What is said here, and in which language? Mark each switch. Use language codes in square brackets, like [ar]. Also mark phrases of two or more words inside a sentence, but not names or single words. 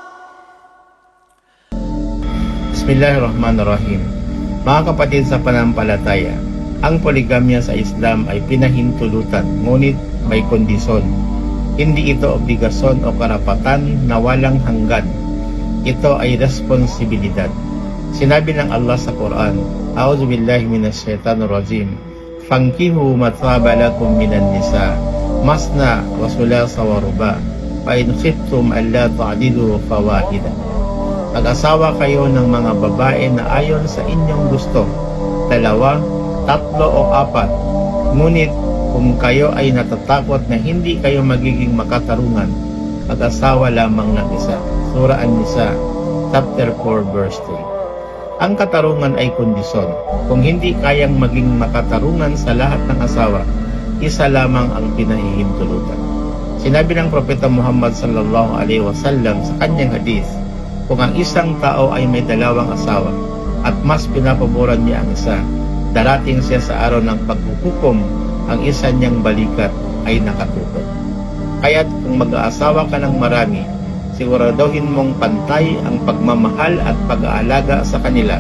[ar] Bismillahirrahmanirrahim. [tl] Mga kapatid sa pananampalataya, ang poligamya sa Islam ay pinahintulutan, ngunit may kondisyon. Hindi ito obligasyon o karapatan na walang hanggan. Ito ay responsibilidad. Sinabi ng Allah sa Quran, [ar] أعوذ بالله من الشيطان الرجيم. فانكحوا ما طاب لكم من النساء مثنى وثلاث ورباع فإن خفتم ألا تعدلوا فواحدة. [tl] Mag-asawa kayo ng mga babae na ayon sa inyong gusto, 2, 3 o 4. Ngunit kung kayo ay natatakot na hindi kayo magiging makatarungan, mag-asawa lamang ng isa. Surah An-Nisa, [en] chapter 4, verse 3. [tl] Ang katarungan ay kondisyon. Kung hindi kayang maging makatarungan sa lahat ng asawa, isa lamang ang pinahihintulutan. Sinabi ng Propeta Muhammad [ar] صلى الله عليه وسلم [tl] sa kanyang hadith, kung ang isang tao ay may 2 asawa at mas pinapaboran niya ang isa, darating siya sa araw ng paghuhukom, ang isa niyang balikat ay nakatukod. Kaya't kung mag-aasawa ka ng marami, siguraduhin mong pantay ang pagmamahal at pag-aalaga sa kanila.